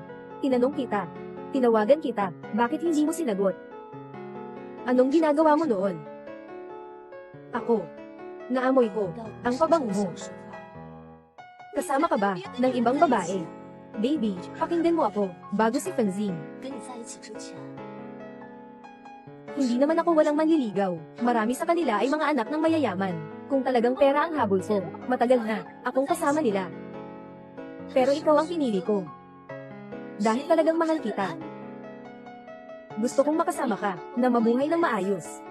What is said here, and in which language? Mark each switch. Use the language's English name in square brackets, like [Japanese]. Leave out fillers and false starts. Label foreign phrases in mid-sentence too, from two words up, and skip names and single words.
[Filipino] Tinanong kita. Tinawagan kita. Bakit hindi mo sinagot? Anong ginagawa mo noon? Ako. Naamoy ko. Ang pabango mo. Kasama ka ba ng ibang babae? Baby, pakinggan mo ako, bago si Fengxing. [Chinese] 跟你在一起之前， [Filipino] Hindi naman ako walang manliligaw. Marami sa kanila ay mga anak ng mayayaman. Kung talagang pera ang habol ko, matagal na, akong kasama nila. Pero ikaw ang pinili ko. Dahil talagang mahal kita. Gusto kong makasama ka, na mabuhay ng maayos.